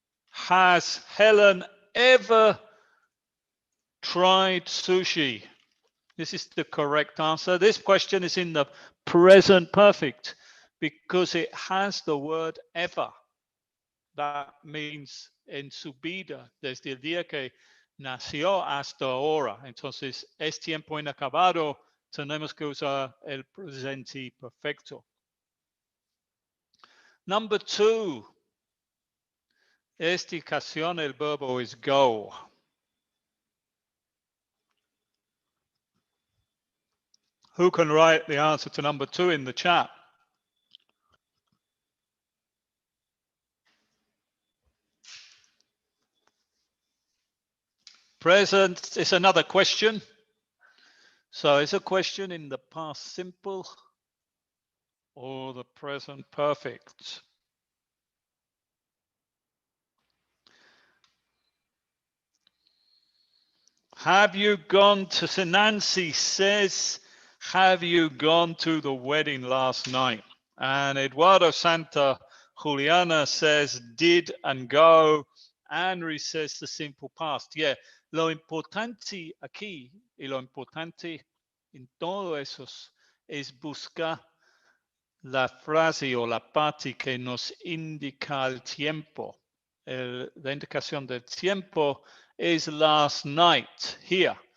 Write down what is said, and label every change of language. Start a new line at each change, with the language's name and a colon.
English: Has Helen ever tried sushi? This is the correct answer. This question is in the present perfect because it has the word ever. That means
Spanish: en su vida, desde el día que nació hasta ahora. Entonces, es tiempo inacabado. Tenemos que usar el presente perfecto.
English: Number 2.
Spanish: Esta ocasión el verbo is go.
English: Who can write the answer to number 2 in the chat? Present is another question. So it's a question in the past simple or the present perfect. Have you gone to, Nancy says, have you gone to the wedding last night? And Eduardo Santa Juliana says, did and go. Henry says the simple past.
Spanish: Yeah, lo importante aquí y lo importante en todo eso es buscar la frase o la parte que nos indica el tiempo. La indicación del tiempo es last night, here.